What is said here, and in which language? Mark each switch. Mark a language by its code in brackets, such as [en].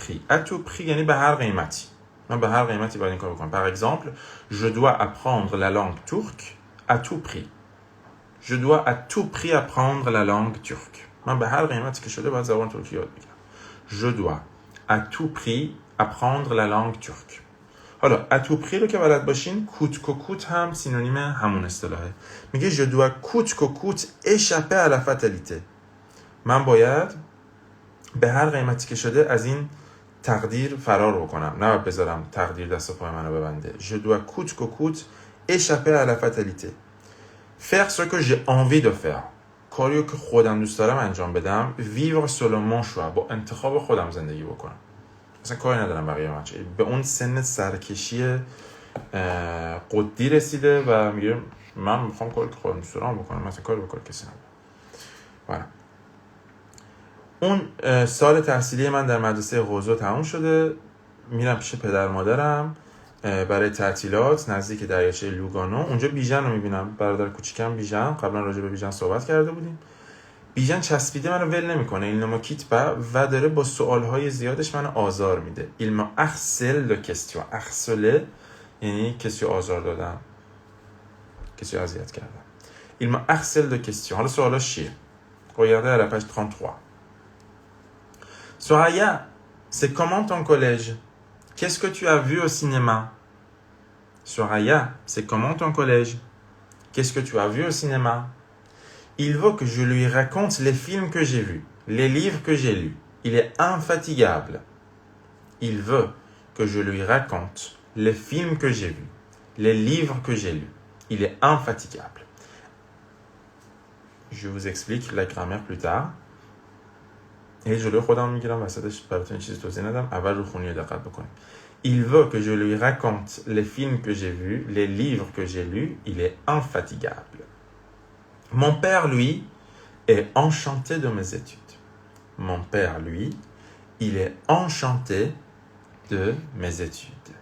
[fr] à tout prix [fa] یعنی به هر قیمتی. من به هر قیمتی باید این کار بکنم. [fr] Par exemple, je dois apprendre la langue turque à tout prix. Je dois à tout prix apprendre la langue turque. [fa] من به هر قیمتی که شده باید زبان ترکی یاد بگیرم. [fr] Je dois à tout prix apprendre la langue turque. [fa] حالا [fr] à tout prix [fa] رو که بلد باشین، کوت هم سینونیم همون اصطلاحه. میگه [fr] je dois coûte échapper à la fatalité. [fa] من باید به هر قیمتی که شده از این تقدیر فرار بکنم، نه بذارم تقدیر دست و پای منو ببنده. [fr] Je dois coûte échapper à la fatalité. Faire ce que j'ai envie de faire. [fa] کاریو که خودم دوست دارم انجام بدم. [fr] Vivre selon mon choix. [fa] با انتخاب خودم زندگی بکنم. مثلا کاری ندارم بقیه بچه. به اون سن سرکشی قدی رسیده و میگه من میخوام کاری که خودم دوست دارم بکنم، مثلا کاری بکنم کسی ندارم. اون سال تحصیلی من در مدرسه روزو تموم شده. میرم پیش پدر مادرم برای تعطیلات نزدیک دریاچه لوگانو. اونجا بیژن رو میبینم، برادر کوچیکم بیژن. قبلا راجع به بیژن صحبت کرده بودیم. بیژن چسبیده منو ول نمیکنه، این نمو کیت با و داره با سوالهای زیادش منو آزار میده. [fr] il me harcèle de questions. [fa] harceler یعنی کسی آزار دادن، کسی اذیت کردن. [fr] il me harcèle de questions. [fa] حالا سوالاش چیه؟ [fr] regardez à la page 33. Soraya, c'est comment ton collège? Qu'est-ce que tu as vu au cinéma? Soraya, c'est comment ton collège? Qu'est-ce que tu as vu au cinéma? Il veut que je lui raconte les films que j'ai vus, les livres que j'ai lus. Il est infatigable. Il veut que je lui raconte les films que j'ai vus, les livres que j'ai lus. Il est infatigable. Je vous explique la grammaire plus tard. Et je le [fa] خودم میگیرم وسطش براتون چیزی توضیح ندم. اول رو خونی دقت بکنیم. [fr] Il veut que je lui raconte les films que j'ai vus, les livres que j'ai lus. Il est infatigable. Mon père, lui, est enchanté de mes études. Mon père, lui, il est enchanté de mes études.